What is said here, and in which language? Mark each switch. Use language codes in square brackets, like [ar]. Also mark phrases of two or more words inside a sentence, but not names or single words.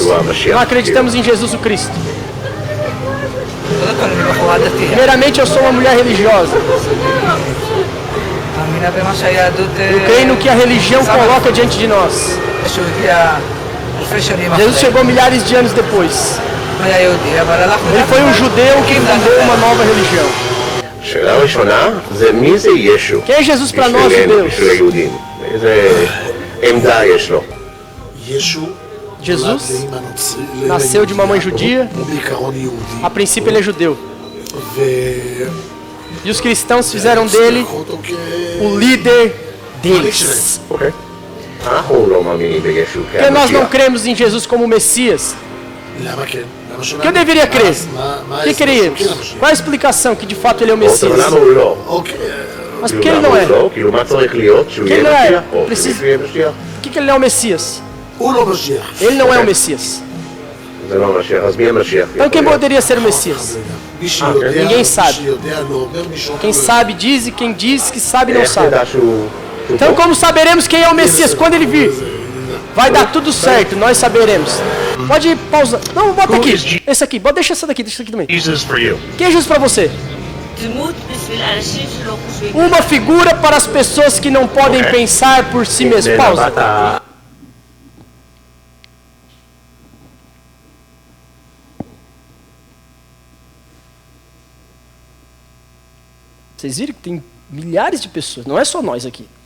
[pt] Não acreditamos em Jesus o Cristo. Primeiramente, eu sou uma mulher religiosa. Eu creio no que a religião coloca diante de nós. Jesus chegou milhares de anos depois. Ele foi um judeu que fundou uma nova religião. [he] שאלה ראשונה, זה מי זה ישו? [pt] Quem é Jesus para nós, judeus? [he] בשביל היהודים. איזה עמדה יש לו? [pt] Jesus nasceu de uma mãe judia. A princípio ele é judeu. E os cristãos fizeram dele o líder deles. [he] אוקיי. אנחנו לא מאמינים בישו [pt] Porque nós não cremos em Jesus como Messias. O que eu deveria crer? O que queríamos? Qual a explicação que de fato ele é o Messias? [he] למה הוא לא? [pt] Mas por que ele não é? Por [he] כאילו מה צריך להיות? שהוא [pt] que [he] יהיה [pt] ele não é? [he] משיח? או [pt] Precisa- [he] שמישהו יהיה משיח? [pt] Por que ele não é o Messias? Ele não é o Messias. [he] זה לא המשיח, אז מי המשיח? [pt] Então quem poderia ser o Messias? Ninguém sabe. Quem sabe diz e quem diz que sabe não [he] איך [pt] sabe. [he] נדע שהוא... [pt] Então como saberemos quem é o Messias? Quando ele vir, vai dar tudo certo, nós saberemos. Pode pausar. Não, bota aqui. Esse aqui, deixa essa daqui, deixa essa aqui também. [en] Jesus for you. [pt] Quem é Jesus para você? [he] דמות בשביל אנשים שלא חושבים. [pt] Uma figura para as pessoas que não podem pensar por si mesmas. Pausa. [he] בת [pt] Vocês viram que tem milhares de pessoas, não é só nós aqui.